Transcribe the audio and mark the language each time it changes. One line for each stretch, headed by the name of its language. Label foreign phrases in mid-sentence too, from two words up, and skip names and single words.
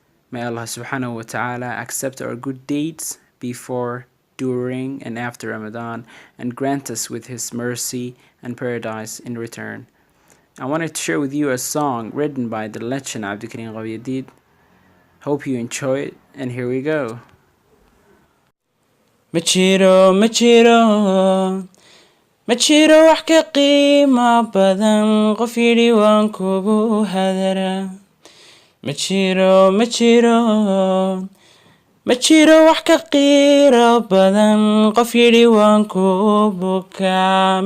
English: May
Arabic: الله سبحانه وتعالى
English: accept our good deeds before, during, and after Ramadan and grant us with His mercy and paradise in return. I wanted to share with you a song written by the legend Abdul Karim Ghawi Hope you enjoy it, and here we go.
Somali: Ma jiro, ma jiro, ma jiro wax ka qiimo badan qof yidhi waan kugu hadaraa. Ma jiro, ma jiro, ma jiro wax ka qiiro badan qof yidhi waan ku bukaa.